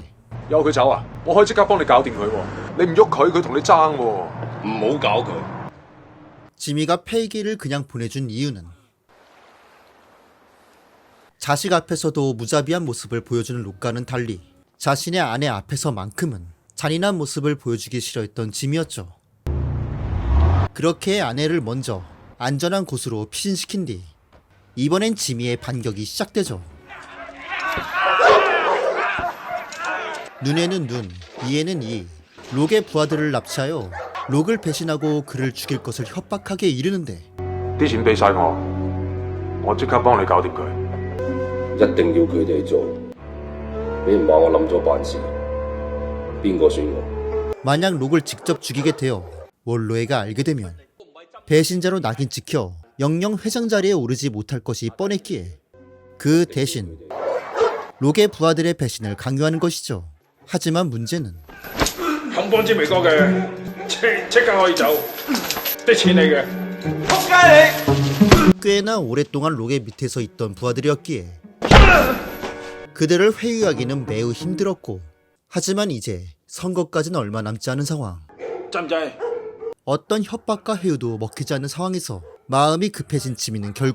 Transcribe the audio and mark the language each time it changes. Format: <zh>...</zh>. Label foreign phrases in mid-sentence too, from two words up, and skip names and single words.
<yue>由佢走啊！我可以即刻幫你搞掂佢喎。你唔喐佢，佢同你爭喎。唔好搞佢。</yue> <ko>지미가 페이게이를 그냥 보내준 이유는 자식 앞에서도 무자비한 모습을 보여주는 록과는 달리 자신의 아내 앞에서만큼은 잔인한 모습을 보여주기 싫어했던 지미였죠. 그렇게 아내를 먼저 안전한 곳으로 피신시킨 뒤 이번엔 지미의 반격이 시작되죠. 눈에는 눈, 이에는 이. 록의 부하들을 납치하여 록을 배신하고 그를 죽일 것을 협박하게 이르는데</ko> <yue>啲錢俾晒我即刻幫你搞掂佢。一定要佢哋做，你唔話我諗咗辦事，邊個算我？</yue> <ko>만약 록을 직접 죽이게 되어 월로에가 알게 되면 배신자로 낙인 찍혀 영영 회장 자리에 오르지 못할 것이 뻔했기에 그 대신 록의 부하들의 배신을 강요하는 것이죠. 하지만 문제는</ko> <yue>肯幫知明哥嘅，即刻可以走，啲錢你嘅。仆街你！</yue> <ko>꽤나 오랫동안 록의 밑에서 있던 부하들이었기에 그들을 회유하기는 매우 힘들었고 하지만 이제 선거까지는 얼마 남지 않은 상황.</ko> <yue>制唔制？</yue> <ko>어떤 협박과 회유도 먹히지 않는 상황에서 마음이 급해진 지민은 결국</ko>